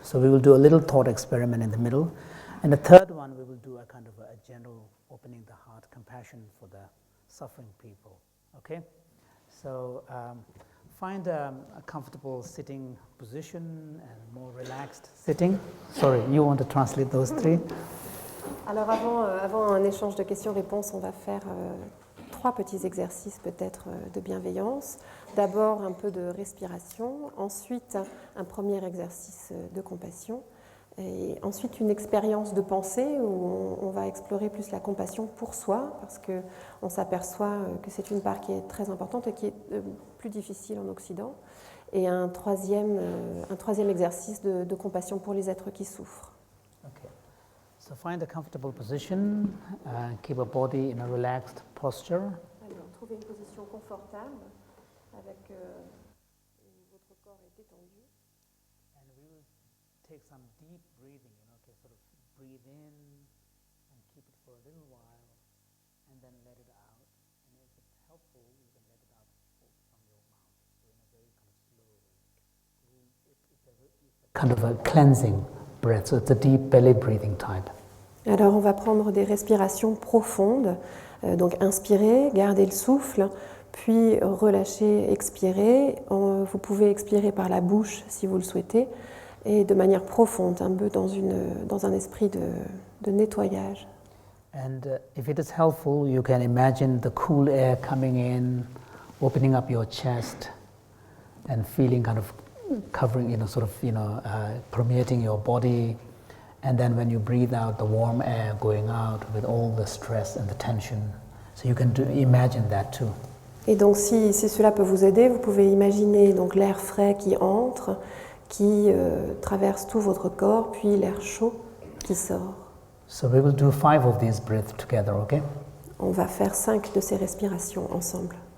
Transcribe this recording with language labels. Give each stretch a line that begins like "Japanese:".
English: So we will do a little thought experiment in the middle. And the third one, we will do a kind of a general opening the heart, compassion for the suffering people. Okay? So find a comfortable sitting position and more relaxed sitting. Sorry, you want to translate those three?
French: Alors avant un échange de questions-réponses, on va faire 3 petits exercices peut-être de bienveillance. D'abord un peu de respiration, ensuite un premier exercice de compassion. Et ensuite, une expérience de pensée où on va explorer plus la compassion pour soi, parce qu'on s'aperçoit que c'est une part qui est très importante et qui est plus difficile en Occident. Et un troisième exercice de compassion pour les êtres qui souffrent.
English: Okay. So find a comfortable position, keep a body in a relaxed posture.
French: Alors, trouvez une position confortable avec votre corps est détendu.
English: And we will take some deep breathing, okay, sort of breathe in and keep it for a little while and then let it out. And if it's helpful, you can let it out from your mouth. So in a very kind of slow, it's kind of a cleansing breath. So it's a deep belly breathing type.
French: Alors on va prendre des respirations profondes, donc inspirer, garder le souffle, puis relâcher, expirer. Vous pouvez expirer par la bouche si vous le souhaitez, et de manière profonde, un peu dans un esprit de nettoyage.
English: And if it is helpful, you can imagine the cool air coming in, opening up your chest, and feeling kind of covering, permeating your body. And then when you breathe out, the warm air going out with all the stress and the tension. So you can imagine that too.
French: Et donc si cela peut vous aider, vous pouvez imaginer donc l'air frais qui entre, qui traverse tout votre corps, puis l'air chaud qui sort.
English: So we will do 5 of these breaths together, okay?
French: On va faire 5 de ces respirations ensemble.